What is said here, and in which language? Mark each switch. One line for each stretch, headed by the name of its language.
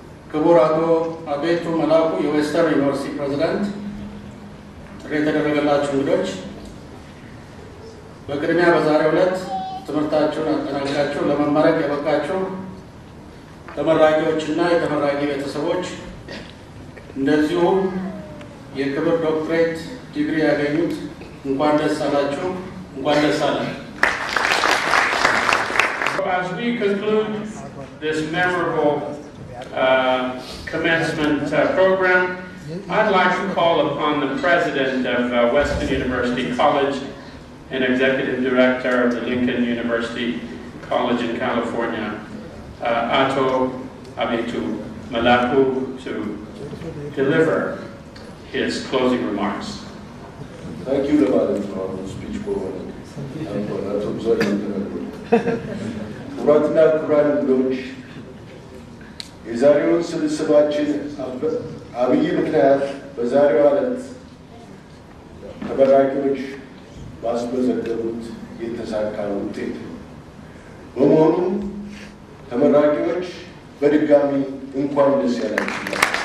Amharic: ክቡር አቶ አቤቱ መላኩ የዌስተርን ዩኒቨርሲቲ ፕሬዝዳንት፣ የተደረገላችሁ እንግዶች፣ በቅድሚያ በዛሬው ዕለት ትምህርታችሁን አጠናቅቃችሁ ለመመረቅ የበቃችሁ ተመራቂዎችና የተመራቂ ቤተሰቦች፣ እንደዚሁም የክብር ዶክትሬት ዲግሪ ያገኙት እንኳን ደስ አላችሁ፣ እንኳን ደስ አለን።
English: As we conclude this memorable commencement program, I'd like to call upon the president of Western University College and executive director of the Lincoln University College in California, Ato Abetu Malapu, to deliver his closing remarks. Thank you, Madam, for the speech provided. And for that observation. Kuratna Kuran Loch is our
Amharic: ስብስባችን አብይ ምክንያት በዛሬው ዕለት ተመራቂዎች ባስመዘገቡት የተሳካ ውጤት በመሆኑም ተመራቂዎች በድጋሚ እንኳን ደስ ያላችሁ።